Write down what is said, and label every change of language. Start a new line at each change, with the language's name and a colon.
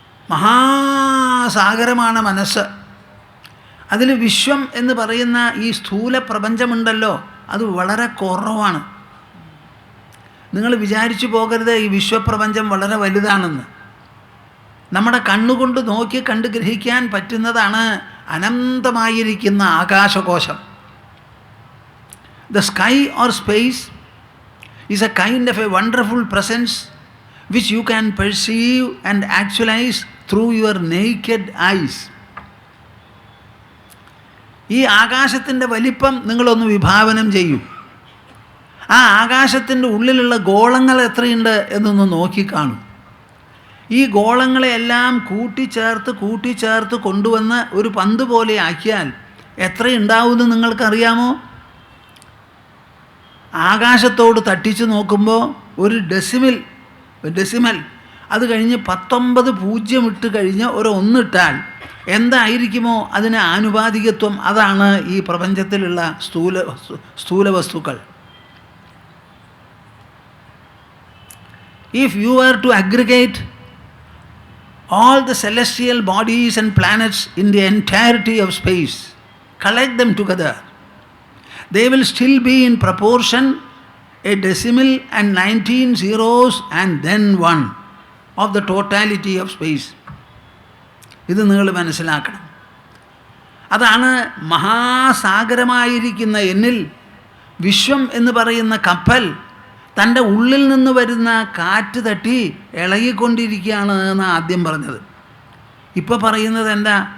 Malayalam: മഹാസാഗരമാണ് മനസ്സ്. അതിൽ വിശ്വം എന്ന് പറയുന്ന ഈ സ്ഥൂല പ്രപഞ്ചമുണ്ടല്ലോ, അത് വളരെ കുറവാണ്. നിങ്ങൾ വിചാരിച്ചു പോകരുത് ഈ വിശ്വപ്രപഞ്ചം വളരെ വലുതാണെന്ന്. നമ്മുടെ കണ്ണുകൊണ്ട് നോക്കി കണ്ട് ഗ്രഹിക്കാൻ പറ്റുന്നതാണ് അനന്തമായിരിക്കുന്ന ആകാശകോശം.
English: The sky or space is a kind of a wonderful presence which you can perceive and actualize through your naked eyes.
Malayalam: ഈ ആകാശത്തിൻ്റെ വലിപ്പം നിങ്ങളൊന്ന് വിഭാവനം ചെയ്യൂ. ആ ആകാശത്തിൻ്റെ ഉള്ളിലുള്ള ഗോളങ്ങൾ എത്രയുണ്ട് എന്നൊന്ന് നോക്കിക്കാണൂ. ഈ ഗോളങ്ങളെല്ലാം കൂട്ടിച്ചേർത്ത് കൊണ്ടുവന്ന് ഒരു പന്ത് പോലെ ആക്കിയാൽ എത്രയുണ്ടാവുമെന്ന് നിങ്ങൾക്കറിയാമോ? ആകാശത്തോട് തട്ടിച്ചു നോക്കുമ്പോൾ ഒരു ഡെസിമൽ അത് കഴിഞ്ഞ് 19 പൂജ്യം ഇട്ട് കഴിഞ്ഞ് ഒരു 1 ഇട്ടാൽ എന്തായിരിക്കുമോ അതിന് ആനുപാതികത്വം. അതാണ് ഈ പ്രപഞ്ചത്തിലുള്ള സ്ഥൂല വസ്തുക്കൾ.
English: If you were to aggregate all the celestial bodies and planets in the entirety of space, collect them together, they will still be in proportion a decimal and 19 zeros and then 1 of the totality of space.
Malayalam: ഇത് നിങ്ങൾ മനസ്സിലാക്കണം. അതാണ് മഹാസാഗരമായിരിക്കുന്ന എന്നിൽ വിശ്വം എന്ന് പറയുന്ന കപ്പൽ തൻ്റെ ഉള്ളിൽ നിന്ന് വരുന്ന കാറ്റ് തട്ടി ഇളകിക്കൊണ്ടിരിക്കുകയാണ് എന്ന് ആദ്യം പറഞ്ഞത്. ഇപ്പോൾ പറയുന്നത് എന്താ?